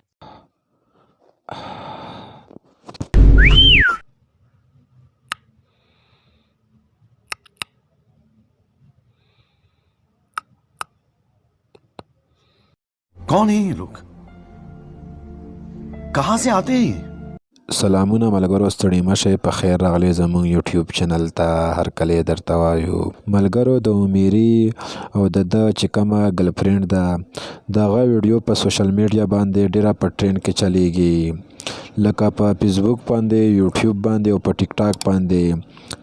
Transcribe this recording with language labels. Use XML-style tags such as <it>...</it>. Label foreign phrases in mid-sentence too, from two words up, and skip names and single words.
<ur>کون ہیں یہ لوگ؟ کہاں سے آتے ہیں یہ؟</ur> <ps>سلامونه ملګرو، ستړي مشئ، په خیر راغلی زموږ یوټیوب چینل ته. هر کله یې درته وایو ملګرو، د امیري او د چې کومه ګرلفرینډ ده د هغه ویډیو په</ps> <en>social media</en> <ps>باندې ډیره په ټرینډ کې چلیږي، لکه په فیسبوک باندې، یوټیوب باندې او په ټیک ټاک باندې.</ps>